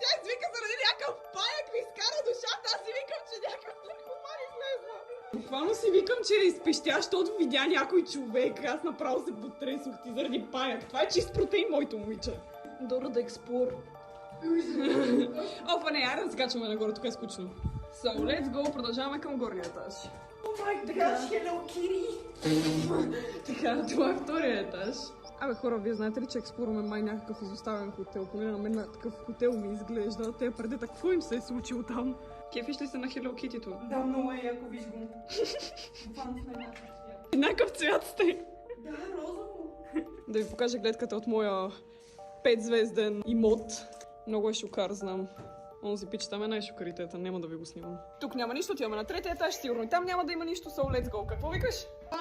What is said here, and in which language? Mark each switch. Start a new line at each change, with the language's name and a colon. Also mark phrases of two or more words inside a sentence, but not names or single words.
Bulgarian: Тя извика заради някакъв паяк ми изкара душата, аз си викам, че някакъв наркоман излезна. Буквално си викам, че е изпещя, защото видя някой човек. Аз направо се потресох ти заради паяк. Това е чист протеин, моето момиче. Дора да експлор. Опа, не, айде да скачваме нагоре, тук е скучно.
English: So, let's go,
Bulgarian: продължаваме към горния етаж.
English: Oh my god, Hello Kitty!
Bulgarian: Така, това е втория етаж. Абе хора, вие знаете ли, че експлорваме май някакъв изоставен хотел? Поне на мен такъв хотел ми изглежда. Те преди какво им се е случило там? Кефиш ли се на Hello Kitty-то? Да, много е яко, виж го. Буквално сме еднакъв цвят. Еднакъв цвят сте. Да, розово. Да ви покажа гледката от моя 5-звезден имот. Много е шукар, знам. Онзи пич там е най-шукаритета, няма да ви го снимам. Тук няма нищо, отиваме на третия етаж, сигурно и там няма да има нищо,
English: so let's go.
Bulgarian: Какво викаш?